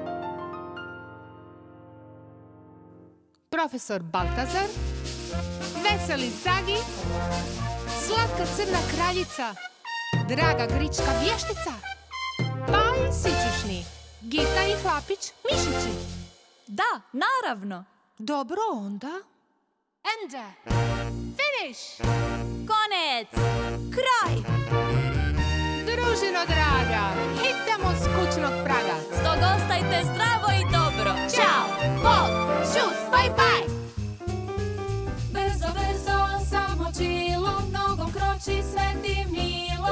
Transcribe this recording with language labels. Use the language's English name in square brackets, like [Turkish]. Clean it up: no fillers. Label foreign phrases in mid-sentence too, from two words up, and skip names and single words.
[Croatian] Profesor Baltazar, veseli Zagi, slatka crna kraljica, draga grička vještica, pa i sićušni, Gita i Hlapić mišići. Da, naravno. Dobro onda. [English] And finish! [Croatian] Konec. Kraj. Družino draga, hitamo s kućnog praga. Stoga ostajte zdravo i dobro. Ćao, bok, čus, [English] bye bye! [Croatian] Brzo, brzo, samo čilo, nogom kroči, sveti milo.